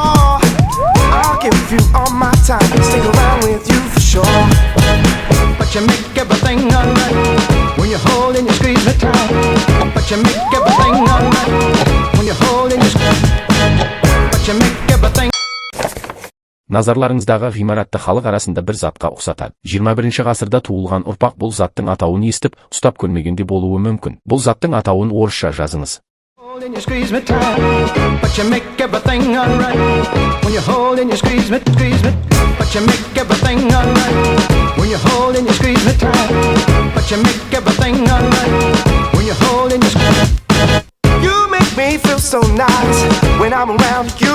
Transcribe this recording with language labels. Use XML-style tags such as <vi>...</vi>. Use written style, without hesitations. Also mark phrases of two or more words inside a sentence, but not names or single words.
<en>I'll give you all my time, stick around with you for sure. But you make everything alright when you hold and you squeeze me tight. But you make everything alright when you hold and you squeeze. But you make everything.</en> <kk>Назарларыңыздағы ғимаратты халық арасында бір затқа ұқсатады. 21 ғасырда туылған ұрпақ бұл заттың атауын естіп, ұстап көрмегенде болуы мүмкін. Бұл заттың атауын орысша жазыңыз.</kk> <en>Hold and you squeeze me tight. But you make everything alright when you hold and you squeeze me. But you make everything alright when you hold and you squeeze me tight. But you make everything alright when you hold and you squeeze. You make me feel so nice when I'm around you.</en>